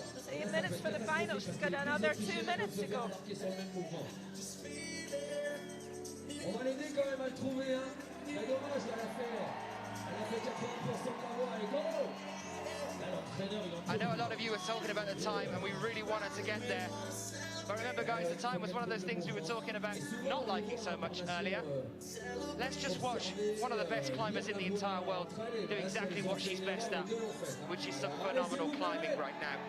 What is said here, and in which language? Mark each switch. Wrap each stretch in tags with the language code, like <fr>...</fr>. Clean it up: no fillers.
<en>It's 8 minutes for the final. She's got another 2 minutes to go.</en> <fr>On va l'aider quand même à le trouver, hein. C'est dommage, elle a fait 80% de la voie. Allez,</fr> <en>go! I know a lot of you were talking about the time, and we really wanted to get there. But remember, guys, the time was one of those things we were talking about not liking so much earlier. Let's just watch one of the best climbers in the entire world do exactly what she's best at, which is some phenomenal climbing right now.</en>